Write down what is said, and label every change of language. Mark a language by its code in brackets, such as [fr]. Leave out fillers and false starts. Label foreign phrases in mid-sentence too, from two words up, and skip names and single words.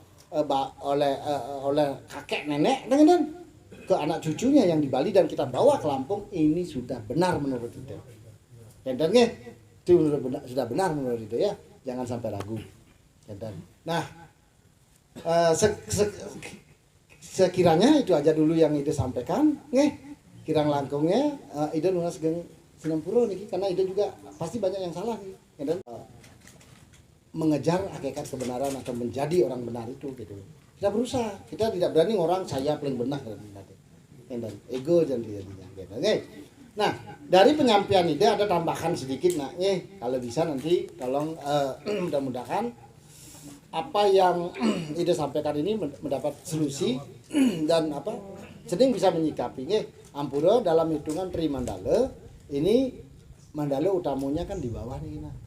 [id] kakek nenek dengan ke anak cucunya yang di Bali dan kita bawa ke Lampung ini sudah benar menurut itu dan itu sudah benar menurut itu ya jangan sampai ragu dan nah sekiranya itu aja dulu yang ide sampaikan [ban] nggih kirang langkungnya ide nunas geng Sinampura niki [id] karena ide juga pasti banyak yang salah nih dan mengejar hakikat kebenaran atau menjadi orang benar itu gitu kita berusaha kita tidak berani orang saya paling benar dan ego dan jadinya gitu nah dari penyampaian ide ada tambahan sedikit nah kalau bisa nanti tolong mudah-mudahan apa yang ide sampaikan ini mendapat solusi dan apa sedang bisa menyikapi Ampura dalam hitungan Trimandala ini mandala utamanya kan di bawah nih nah.